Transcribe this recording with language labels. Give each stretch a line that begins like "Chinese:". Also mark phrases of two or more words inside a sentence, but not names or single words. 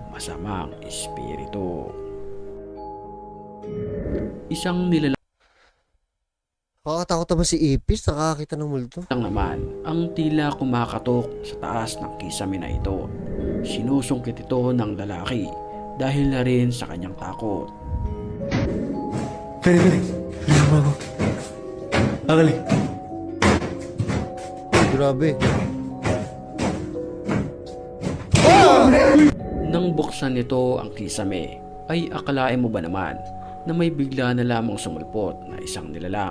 Filipino: masamang espiritu. Isang nilalang Nakakatakot naman si Ipis. Nakakakita ng multo. naman ang tila kumakatok sa taas ng kisame na ito. Sinusungkit ito ng lalaki dahil na rin sa kanyang takot.
Indonesian: Ferry, lihat aku.
Filipino: Akali. Grabe. Nang buksan nito ang kisame, ay akalain mo ba naman na may bigla na lamang sumulpot na isang nilalang.